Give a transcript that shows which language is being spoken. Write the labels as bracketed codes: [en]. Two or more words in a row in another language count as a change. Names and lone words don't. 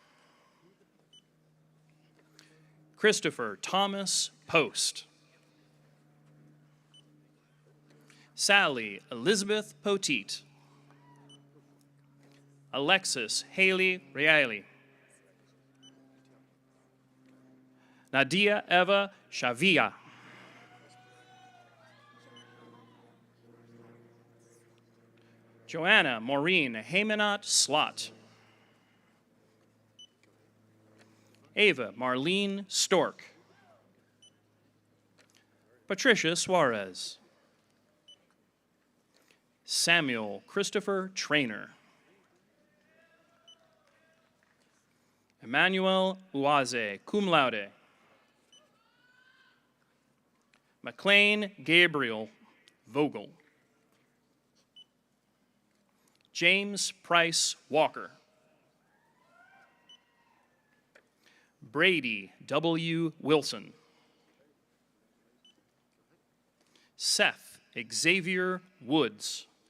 [en] Christopher Thomas Post. Sally Elizabeth Poteet. Alexis Haley Reilly. Nadia Eva Shavia. Joanna Maureen Haymanot Slot. Ava Marlene Stork. Patricia Suarez. Samuel Christopher Trainer. Emmanuel Uaze, [la] cum laude. [en] McLean Gabriel Vogel. James Price Walker. Brady W. Wilson. Seth Xavier Woods.